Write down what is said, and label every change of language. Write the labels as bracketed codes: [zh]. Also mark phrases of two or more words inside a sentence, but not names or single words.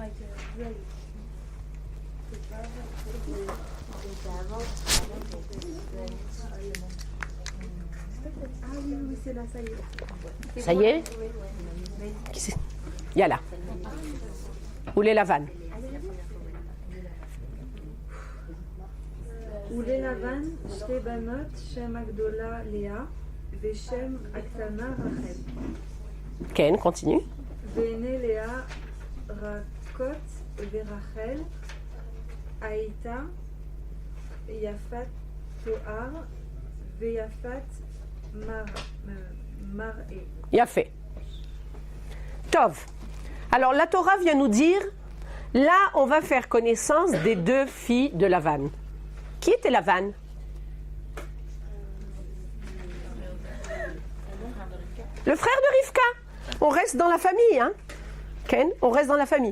[fr] Ah oui, oui, c'est là, ça y est. Ça y est? Qui c'est? Yalla. Où les lavanes? [he] וללבן שתי בנות, שם הגדולה לאה ושם הקטנה רחל. [fr] Ken, continue. [he] ועיני לאה רכות ורחל הייתה יפת תואר ויפת מראה. יפה. טוב. [fr] Alors la Torah vient nous dire, là on va faire connaissance des 2 filles de Lavan. Qui était Lavan? Le frère de Rivka. On reste dans la famille, hein? Ken, on reste dans la famille.